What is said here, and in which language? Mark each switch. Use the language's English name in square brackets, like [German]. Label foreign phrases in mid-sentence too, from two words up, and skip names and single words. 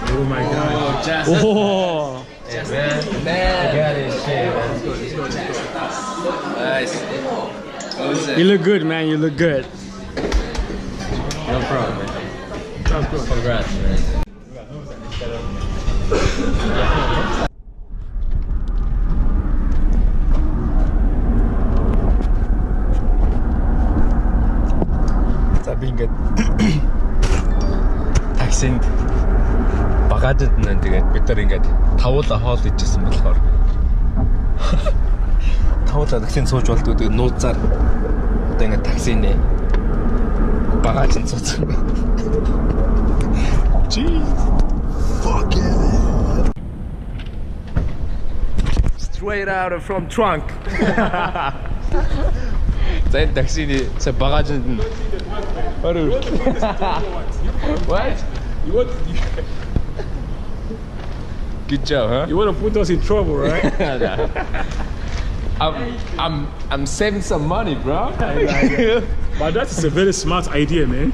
[English] my god. Oh. You look good, man. You look good. No problem, man. Congrats, man. [Mongolian] За би ингээд таксинд багажд нэ тэгээд бид нар ингээд тавуулаа хоол идчихсэн болохоор тавуулаа таксинд сууж болдгоо тэгээд нууцаар одоо ингээд таксинэ багажд суусан. [English] Jeez. Fuck it. Straight out from trunk. [Mongolian] За таксиний sa багажд нь What? [English] You want? Good job, huh? You want to put us in trouble, right? I'm saving some money, bro. But that is a very smart idea, man.